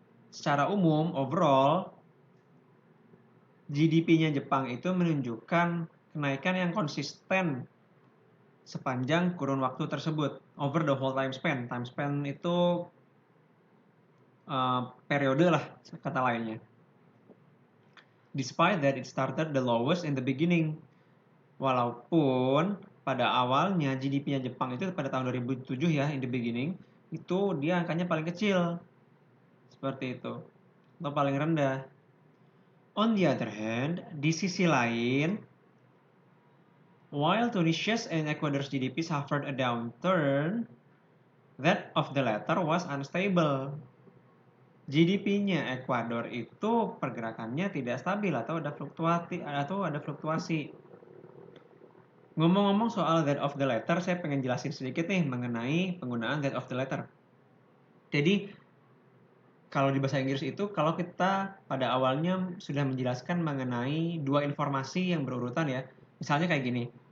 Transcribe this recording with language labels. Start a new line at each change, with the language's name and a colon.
Indonesian: Secara umum, overall, GDP-nya Jepang itu menunjukkan kenaikan yang konsisten sepanjang kurun waktu tersebut,
English: over the whole time span.
Indonesian: Time span itu periode lah kata lainnya.
English: Despite that it started the lowest in the beginning.
Indonesian: Walaupun pada awalnya GDP-nya Jepang itu pada tahun 2007 ya,
English: in the beginning,
Indonesian: itu dia angkanya paling kecil. Seperti itu. Atau paling rendah.
English: On the other hand,
Indonesian: di sisi lain,
English: while Tunisia's and Ecuador's GDP suffered a downturn, that of the latter was unstable.
Indonesian: GDP-nya Ekuador itu pergerakannya tidak stabil atau ada fluktuasi. Ngomong-ngomong soal
English: that of the letter,
Indonesian: saya pengen jelasin sedikit nih mengenai penggunaan that of the letter. Jadi, kalau di bahasa Inggris itu, kalau kita pada awalnya sudah menjelaskan mengenai dua informasi yang berurutan ya. Misalnya kayak gini.